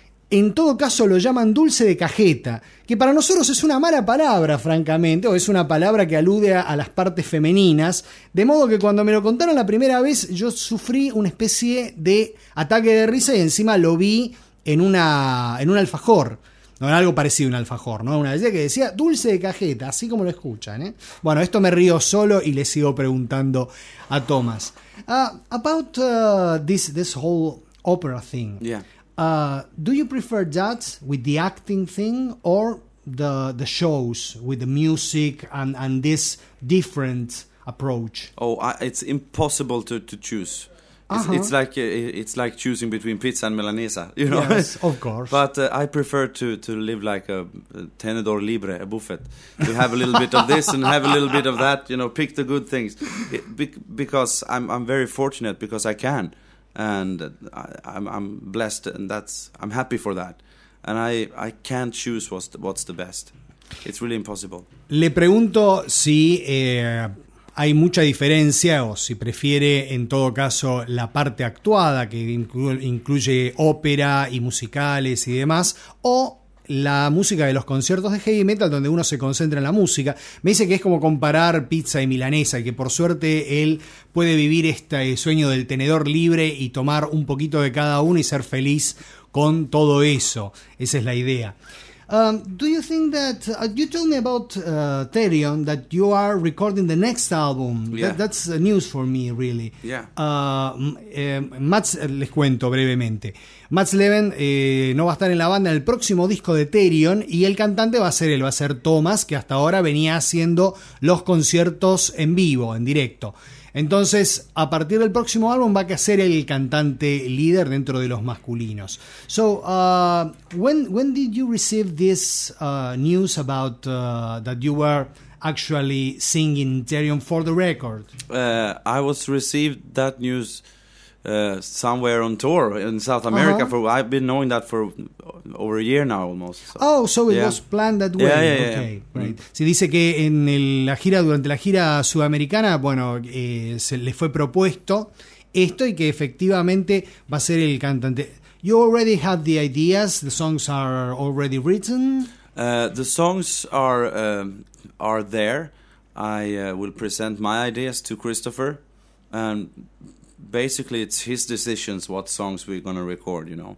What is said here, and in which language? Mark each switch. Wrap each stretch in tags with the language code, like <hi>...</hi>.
<es>En todo caso lo llaman dulce de cajeta, que para nosotros es una mala palabra, francamente, o es una palabra que alude a las partes femeninas, de modo que cuando me lo contaron la primera vez yo sufrí una especie de ataque de risa y encima lo vi en un alfajor. No, era algo parecido a un alfajor, ¿no? Una vez que decía dulce de cajeta, así como lo escuchan, ¿eh? Bueno, esto me río solo y le sigo preguntando a Thomas.</es> <en>About this whole opera thing. Yeah. Do you prefer that with the acting thing or the shows with the music and this different approach? It's impossible to choose. Uh-huh. It's like choosing between pizza and milanesa, you know. Yes, of course. But I prefer to live like a</en> <es>tenedor libre,</es> <en>a buffet, to have a little bit of this and have a little bit of that, you know, pick the good things, because I'm very fortunate because I can, and I'm blessed, and that's I'm happy for that, and I can't choose what's the best. It's really impossible.</en> <es>Le pregunto si hay mucha diferencia, o si prefiere en todo caso la parte actuada, que incluye ópera y musicales y demás, o la música de los conciertos de heavy metal, donde uno se concentra en la música. Me dice que es como comparar pizza y milanesa, y que por suerte él puede vivir este sueño del tenedor libre y tomar un poquito de cada uno y ser feliz con todo eso. Esa es la idea.</es> <en>Do you think that you told me about Therion that you are recording the next album? Yeah. That's news for me, really. Yeah.</en> <es>Mats, les cuento brevemente. Mats Leven no va a estar en la banda en el próximo disco de Therion, y el cantante va a ser Thomas, que hasta ahora venía haciendo los conciertos en vivo, en directo. Entonces, a partir del próximo álbum va a ser el cantante líder dentro de los masculinos.</es> <en>So, when did you receive this news about that you were actually singing Therion for the record? I was received that news somewhere on tour in South America. Uh-huh. I've been knowing that for over a year now almost. So. Oh, so it yeah. was planned that way. Yeah. Okay, yeah. Right.</en> <es>Sí, dice que en la gira, durante la gira sudamericana, bueno, se le fue propuesto esto y que efectivamente va a ser el cantante.</es> <en>You already have the ideas, the songs are already written? The songs are there. I will present my ideas to Christopher, and basically, it's his decisions what songs we're going to record, you know.</en>